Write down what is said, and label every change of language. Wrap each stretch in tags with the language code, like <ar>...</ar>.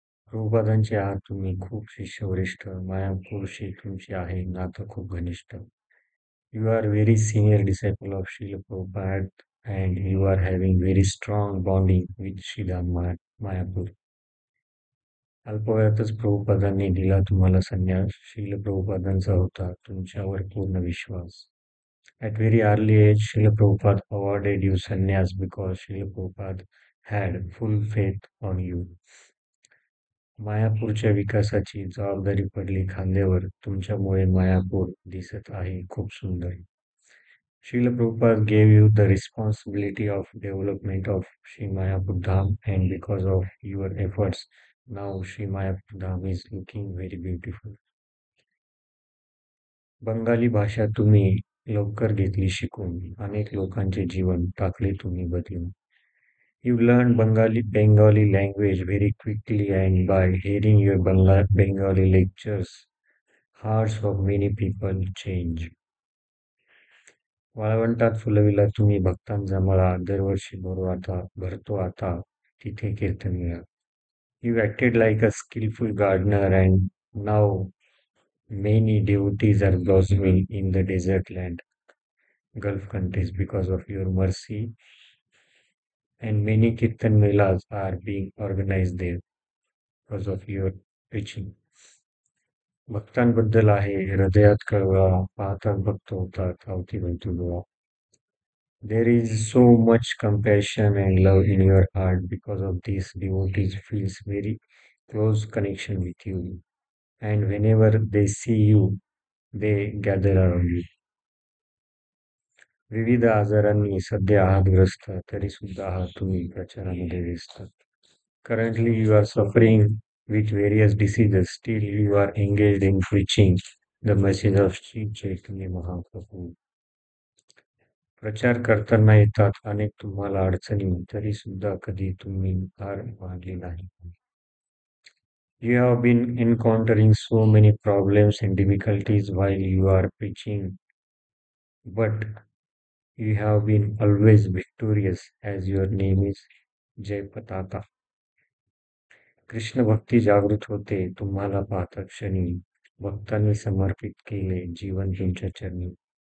<mr>प्रभुपादांचे आहात तुम्ही खूप शिष्यवरिष्ठ, मायापूरशी तुमची आहे नातं खूप घनिष्ठ.</mr> <en>You are very senior disciple of Srila Prabhupada and you are having very strong bonding with Sridham Mayapur.</en> <mr>अल्पवयातच प्रभुपादांनी दिला तुम्हाला संन्यास. श्रील प्रभुपादांचा होता तुमच्यावर पूर्ण विश्वास.</mr> <en>At very early age, Srila Prabhupada awarded you sannyas because Srila Prabhupada had full faith on you.</en> <mr>मायापूरच्या विकासाची जबाबदारी पडली खांद्यावर, तुमच्यामुळे मायापूर दिसत आहे खूप सुंदर.</mr> <en>Srila Prabhupada gave you the responsibility of development of Sri Mayapur Dham, and because of your efforts, now Sri Mayapur Dham is looking very beautiful.</en> <mr>Bengali भाषा तुम्ही लवकर घेतली शिकून, अनेक लोकांचे जीवन टाकले तुम्ही बदलून.</mr> <en>You learned Bengali language very quickly, and by hearing your Bengali lectures, hearts of many people change.</en> <mr>वाळवंटात फुलविला तुम्ही भक्तांचा मळा, दरवर्षी भरतो आता तिथे कीर्तन मेळा.</mr> <en>You acted like a skillful gardener, and now many devotees are blossoming in the desert land, Gulf countries, because of your mercy, and many kirtan melas are being organized there because of your preaching.</en> <mr>भक्तांबद्दल आहे हृदयात कळवा, पाहतात भक्त होतात अवतीभवती गोळा.</mr> <en>There is so much compassion and love in your heart. Because of this, devotees feels very close connection with you, and whenever they see you, they gather around you.</en> <mr>विविध आजारांनी सध्या आहात ग्रस्त, तरी सुद्धा आहात तुम्ही प्रचारामध्ये व्यस्त.</mr> <en>Currently, you are suffering with various diseases, still you are engaged in preaching the message of Sri Chaitanya Mahaprabhu.</en> <mr>प्रचार करताना येतात अनेक तुम्हाला अडचणी, तरी सुद्धा कधी तुम्ही हार मानली नाही.</mr> <en>You have been encountering so many problems and difficulties while you are preaching, but you have been always victorious as your name is Jai Pataka.</en> <mr>Krishna भक्ती जागृत होते तुम्हाला पाहता क्षणी, भक्तांनी समर्पित केले जीवन तुमच्या चरणी.</mr>